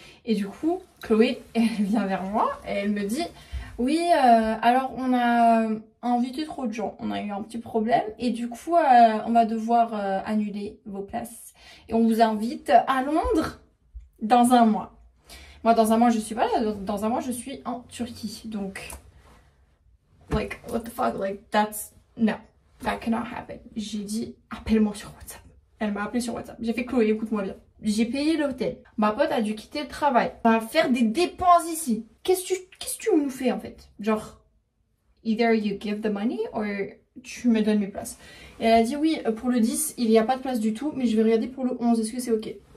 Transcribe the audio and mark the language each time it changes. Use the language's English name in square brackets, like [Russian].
[French] Et du coup, Chloé, elle vient vers moi et elle me dit oui, alors on a invité trop de gens, on a eu un petit problème et du coup on va devoir annuler vos places. Et on vous invite à Londres dans 1 mois. Moi dans 1 mois je suis pas là, dans 1 mois je suis en Turquie. [English] Donc, like, what the fuck, like, no, that cannot happen. [French] J'ai dit, appelle-moi sur WhatsApp. Elle m'a appelé sur WhatsApp. J'ai fait Chloé, écoute-moi bien. J'ai payé l'hôtel. Ma pote a dû quitter le travail. On va faire des dépenses ici. Qu'est-ce que tu nous fais en fait? Genre, [English] either you give the money or [French] tu me donnes mes places. Et elle a dit oui, pour le 10, il n'y a pas de place du tout, mais je vais regarder pour le 11. Est-ce que c'est ok?